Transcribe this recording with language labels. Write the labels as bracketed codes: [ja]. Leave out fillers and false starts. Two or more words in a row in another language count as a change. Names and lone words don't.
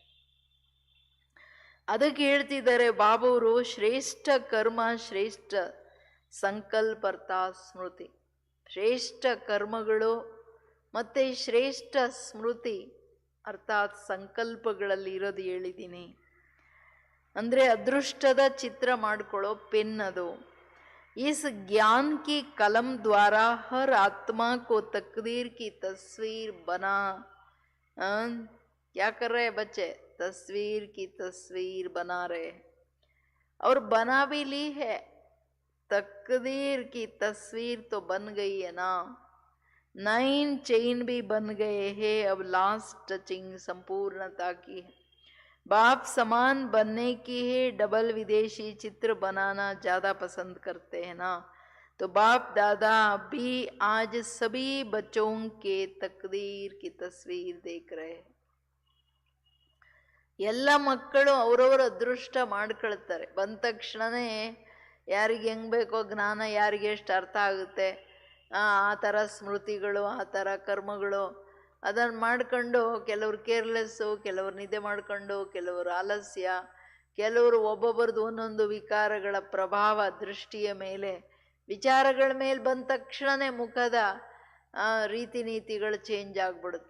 [kn] ಅದಕ್ಕೆ ಹೇಳ್ತಿದ್ದಾರೆ ಬಾಬಾವ್ರು, ಶ್ರೇಷ್ಠ ಕರ್ಮ ಶ್ರೇಷ್ಠ ಸಂಕಲ್ಪರ್ಥ ಸ್ಮೃತಿ. ಶ್ರೇಷ್ಠ ಕರ್ಮಗಳು ಮತ್ತು ಶ್ರೇಷ್ಠ ಸ್ಮೃತಿ ಅರ್ಥಾತ್ ಸಂಕಲ್ಪಗಳಲ್ಲಿ ಇರೋದು ಹೇಳಿದ್ದೀನಿ. ಅಂದರೆ ಅದೃಷ್ಟದ ಚಿತ್ರ ಮಾಡ್ಕೊಳ್ಳೋ ಪೆನ್ ಅದು. [hi] इस ज्ञान की कलम द्वारा हर आत्मा को तकदीर की तस्वीर बना, क्या कर रहे हैं बच्चे? तस्वीर की तस्वीर बना रहे, और बना भी ली है. तकदीर की तस्वीर तो बन गई है ना, 9 चेन भी बन गए हैं. अब [en] last touching [hi] संपूर्णता की है. बाप समान बनने की है, डबल विदेशी चित्र बनाना ज़्यादा पसंद करते हैं ना. तो बाप दादा भी आज सभी बच्चों के तकदीर की तस्वीर देख रहे हैं. [kn] ಎಲ್ಲ ಮಕ್ಕಳು ಅವರವರ ಅದೃಷ್ಟ ಮಾಡ್ಕೊಳ್ತಾರೆ. ಬಂದ ತಕ್ಷಣವೇ ಯಾರಿಗೆ ಹೆಂಗೆ ಬೇಕೋ ಜ್ಞಾನ, ಯಾರಿಗೆ ಎಷ್ಟು ಅರ್ಥ ಆಗುತ್ತೆ ಆ ಥರ ಸ್ಮೃತಿಗಳು, ಆ ಥರ ಕರ್ಮಗಳು ಅದನ್ನು ಮಾಡ್ಕೊಂಡು, ಕೆಲವರು ಕೇರ್ಲೆಸ್ಸು, ಕೆಲವರು ನಿದ್ದೆ ಮಾಡ್ಕೊಂಡು, ಕೆಲವರು ಆಲಸ್ಯ, ಕೆಲವರು ಒಬ್ಬೊಬ್ಬರದು ಒಂದೊಂದು ವಿಕಾರಗಳ ಪ್ರಭಾವ ದೃಷ್ಟಿಯ ಮೇಲೆ, ವಿಚಾರಗಳ ಮೇಲೆ ಬಂದ ತಕ್ಷಣವೇ ಮುಖದ ರೀತಿ ನೀತಿಗಳು ಚೇಂಜ್ ಆಗಿಬಿಡುತ್ತೆ.